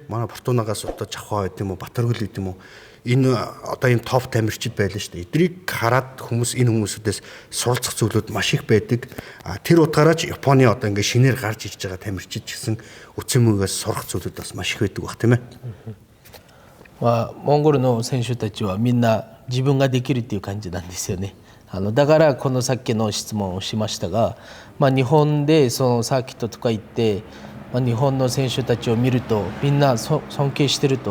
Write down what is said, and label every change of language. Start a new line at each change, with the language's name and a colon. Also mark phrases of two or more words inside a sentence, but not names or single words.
Mongolian: Манай Фортунагаас одоо Жавхаа гэдэг юм уу, Батөргөл гэдэг юм уу. Энэ одоо ийм топ тамирчид байлаа шүү дээ. Эдрийг хараад хүмүүс энэ хүмүүсүүдээс суралцах зүйлүүд маш их байдаг. Тэр утгаараа ч Японы одоо ингээ шинээр гарч ирж байгаа тамирчид ч гэсэн Цүмгээс сурах зүйлүүд бас маш их байдаг бах тийм ээ.
Japanese: モンゴルの選手たちはみんな自分ができるっていう感じなんですよね。だからこのさっきの質問をしましたが、日本でそのサーキットとか行って、日本の選手たちを見るとみんな尊敬してると。